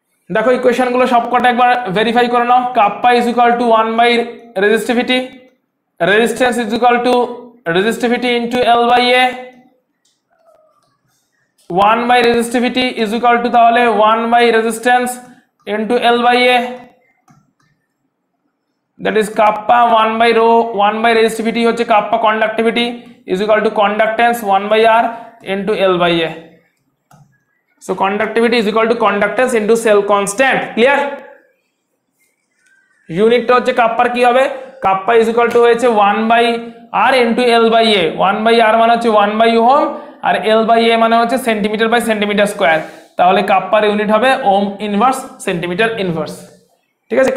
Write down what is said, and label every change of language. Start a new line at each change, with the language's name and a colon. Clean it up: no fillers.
Bangla: দেখো ইকুয়েশন গুলো সবকটা একবার ভেরিফাই করে নাও।
English: Kappa is equal to 1 by resistivity, resistance is equal to resistivity into L by A, 1 by resistivity is equal to তাহলে 1 by resistance into L by A, that is kappa 1 by rho, 1 by resistivity হচ্ছে kappa conductivity is equal to conductance 1 by R into L by A. So conductivity is equal to conductance into cell constant, clear?
Bangla: ইউনিটটা হচ্ছে Kupffer কি হবে,
English: kappa is equal to
Bangla: হয়েছে 1 by আর into L by A. 1 by আর মানে হচ্ছে 1 by ohm, আর L by এ মানে হচ্ছে centimetre by centimetre square. তাহলে কাপ্পার ইউনিট হবে ওম ইনভার্স সেন্টিমিটার ইনভার্স, ঠিক আছে।